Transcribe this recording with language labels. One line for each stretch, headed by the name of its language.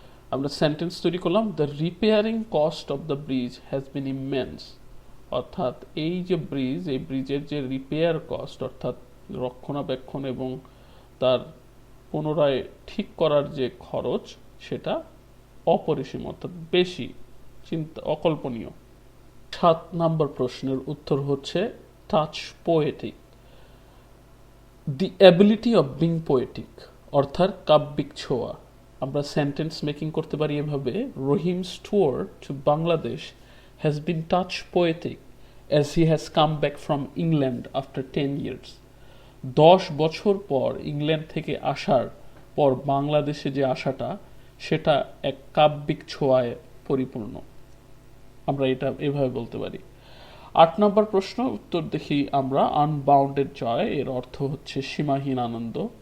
Bangla: আমরা সেন্টেন্স তৈরি করলাম,
English: the repairing cost of the bridge has been immense,
Bangla: অর্থাৎ এই যে ব্রিজ, এই ব্রিজের যে রিপেয়ার কস্ট অর্থাৎ রক্ষণাবেক্ষণ এবং তার পুনরায় ঠিক করার যে খরচ সেটা অপরিসীম, অর্থাৎ বেশি, অকল্পনীয়। 7 নম্বর প্রশ্নের উত্তর হচ্ছে touch poetic.
English: the ability of being poetic,
Bangla: অর্থাৎ কাব্যিক ছোঁয়া। আমরা সেন্টেন্স মেকিং করতে পারি এভাবে,
English: Rahim's tour to Bangladesh has been touch poetic as he has come back from England after 10 years.
Bangla: 10 বছর পর ইংল্যান্ড থেকে আসার পর বাংলাদেশে যে আসাটা সেটা এক কাব্যিক ছোঁয়ায় পরিপূর্ণ। আমরা এটা এভাবে বলতে পারি। 8 নম্বর প্রশ্ন উত্তর দেখি আমরা, আনবাউন্ডেড জয় এর অর্থ হচ্ছে সীমাহীন আনন্দ।